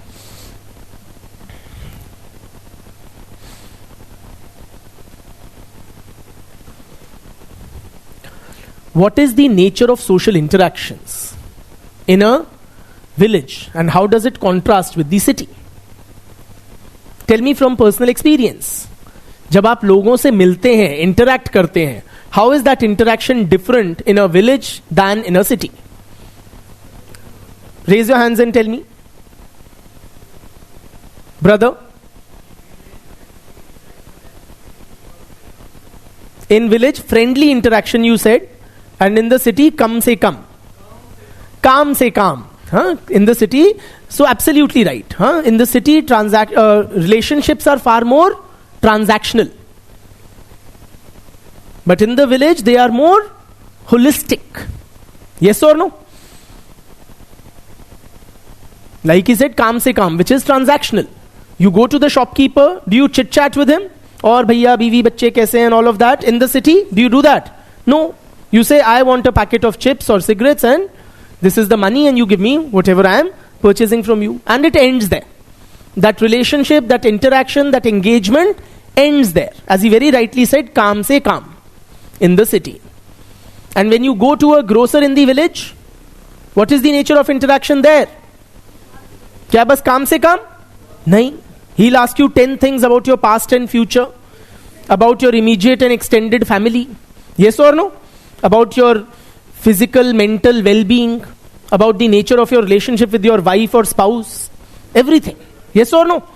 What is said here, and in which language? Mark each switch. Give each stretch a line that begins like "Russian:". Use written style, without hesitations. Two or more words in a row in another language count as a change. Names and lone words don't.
English: What is the nature of social interactions in a village and how does it contrast with the city? Tell me from personal experience.
Hindi: जब आप लोगों से मिलते हैं, interact करते हैं,
English: how is that interaction different in a village than in a city? Raise your hands and tell me. Brother? In village, friendly interaction you said. And in the city,
Hindi: कम से कम। कम से कम.
English: Huh? In the city, so absolutely right. Huh? In the city, relationships are far more transactional. But in the village, they are more holistic. Yes or no? Like he said,
Hindi: कम से कम,
English: which is transactional. You go to the shopkeeper, do you chit chat with him?
Hindi: और भैया, बीवी, बच्चे कैसे
English: and all of that. In the city, do you do that? No. You say, I want a packet of chips or cigarettes and this is the money and you give me whatever I am purchasing from you. And it ends there. That relationship, that interaction, that engagement ends there. As he very rightly said,
Hindi: कम से कम
English: in the city. And when you go to a grocer in the village, what is the nature of interaction there?
Hindi: क्या बस कम से कम? नहीं.
English: He'll ask you 10 things about your past and future, about your immediate and extended family. Yes or no? About your physical, mental well-being, about the nature of your relationship with your wife or spouse, everything. Yes or no?